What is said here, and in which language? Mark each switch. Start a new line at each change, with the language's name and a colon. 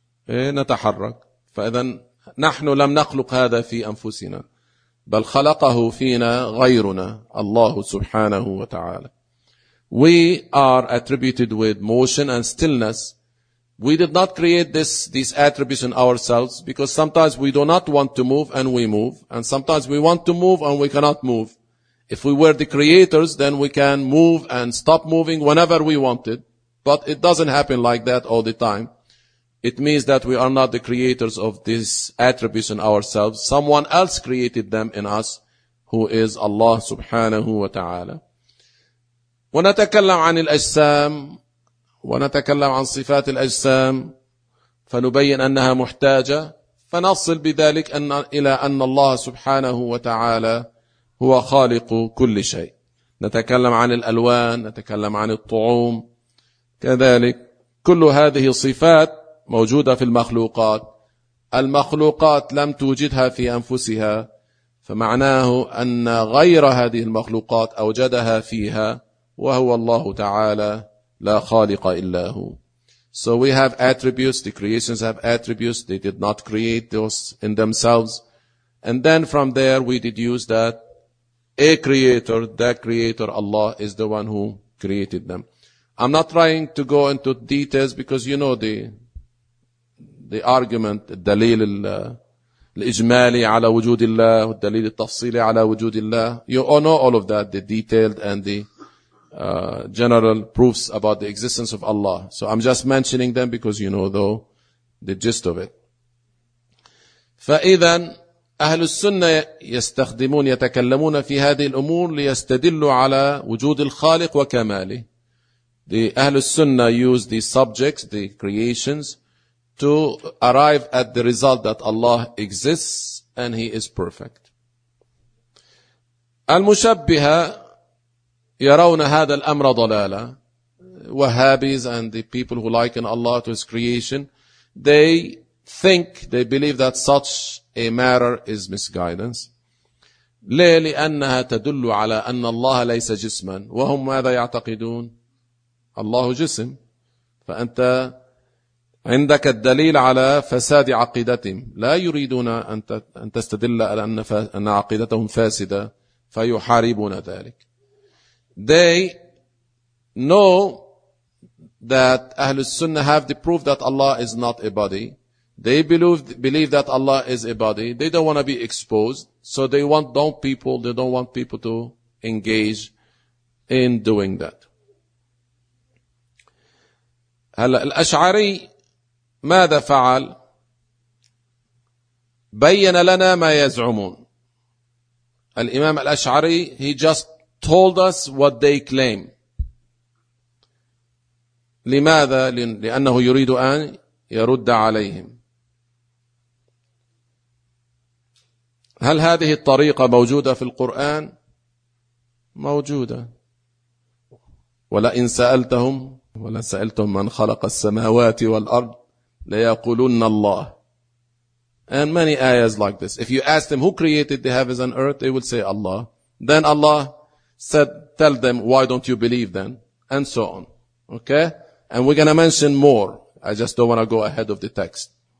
Arabic: نتحرك فإذا نحن لم نخلق هذا في أنفسنا بل خلقه فينا غيرنا الله سبحانه وتعالى
English: We are attributed with motion and stillness We did not create these attributes in ourselves because sometimes we do not want to move and we move and sometimes we want to move and we cannot move If we were the creators then we can move and stop moving whenever we wanted But it doesn't happen like that all the time. It means that we are not the creators of these attributes in ourselves. Someone else created them in us, who is Allah subhanahu wa ta'ala.
Arabic: ونتكلم عن الأجسام ونتكلم عن صفات الأجسام فنبين أنها محتاجة فنصل بذلك إلى أن الله سبحانه وتعالى هو خالق كل شيء. نتكلم عن الألوان نتكلم عن الطعوم كذلك كل هذه الصفات موجودة في المخلوقات المخلوقات لم توجدها في أنفسها فمعناه أن غير هذه المخلوقات أوجدها فيها وهو الله تعالى لا خالق إلا هو
English: So we have attributes, the creations have attributes, they did not create those in themselves and then from there we deduce that a creator, that creator Allah is the one who created them I'm not trying to go into details because you know the argument,
Arabic: الدليل الإجمالي على وجود الله,
English: الدليل التفصيلي على وجود الله. You all know all of that, the detailed and the general proofs about the existence of Allah. So I'm just mentioning them because you know though the gist of it.
Arabic: فإذن أهل السنة يستخدمون يتكلمون في هذه الأمور ليستدلوا على وجود الخالق وكماله.
English: The Ahlul Sunnah use the subjects, the creations, to arrive at the result that Allah exists and He is perfect.
Arabic: المشبهة يرون هذا الأمر ضلالة.
English: Wahhabis and the people who liken Allah to His creation, they think, they believe that such a matter is misguidance.
Arabic: ليه؟ لأنها تدل على أن الله ليس جسما. وهم ماذا يعتقدون؟ الله جسم فأنت عندك الدليل على فساد عقيدتهم لا يريدون أن تستدل على أن عقيدتهم فاسدة فيحاربون ذلك
English: They know that Ahlul Sunnah have the proof that Allah is not a body They believe that Allah is a body They don't want to be exposed So they don't want people to engage in doing that.
Arabic: هلا الأشعري ماذا فعل؟ بين لنا ما يزعمون.
English: الإمام الأشعري he just told us what they claim.
Arabic: لماذا؟ لأنه يريد أن يرد عليهم. هل هذه الطريقة موجودة في القرآن؟ موجودة. ولئن سألتهم ولئن سألتهم من خلق السماوات والأرض ليقولن الله.
English: And many ayahs like this. If you ask them who created the heavens and earth, they will say Allah. Then Allah said, tell them, why don't you believe then? And so on. Okay? And we're going to mention more. I just don't want to go ahead of the text.